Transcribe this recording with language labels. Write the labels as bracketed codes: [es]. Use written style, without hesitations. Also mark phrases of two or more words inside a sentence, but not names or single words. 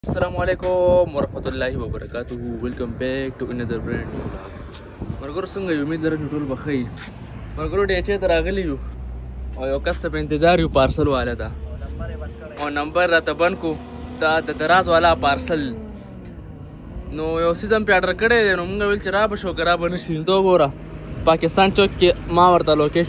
[ar] السلام عليكم ورحمة الله وبركاته. [en] Welcome back to another brand new vlog. [ps] مرګور څنګه یو امید لرم ټول بخیر. مرګور ډېر چې راغلی یو او یو کس ته په انتظار یو پارسل والا دا او نمبر راته بند کو دا د دراز والا پارسل نو یو سیزن په اډر کړی دی نو موږ ویل چې را به شو کرا به نشي نو ګوره پاکستان چوک کې ما ورته لوکیشن